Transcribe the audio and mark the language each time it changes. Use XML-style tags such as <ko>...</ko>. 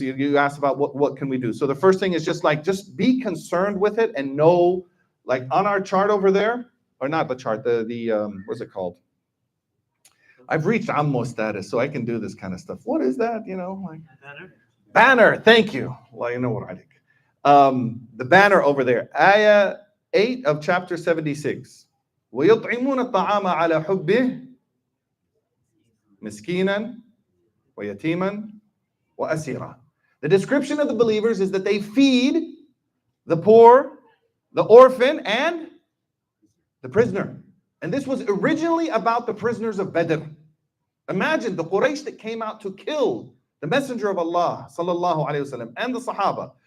<en>You asked about what can we do. So the first thing is just be concerned with it and know, like on our chart over there, or not the chart, the what's it called? I've reached Ammo status, so I can do this kind of stuff. What is that? Like banner. Thank you. Well, you know what I think. The banner over there, Ayah 8 of chapter 76.</en> <ar>ويطعمون الطعام على حبه مسكينا ويتيما وأسيرا.</ar> <en>The description of the believers is that they feed the poor, the orphan, and the prisoner. And this was originally about the prisoners of Badr. Imagine the Quraysh that came out to kill the Messenger of Allah, sallallahu alaihi wasallam, and the Sahaba.</en>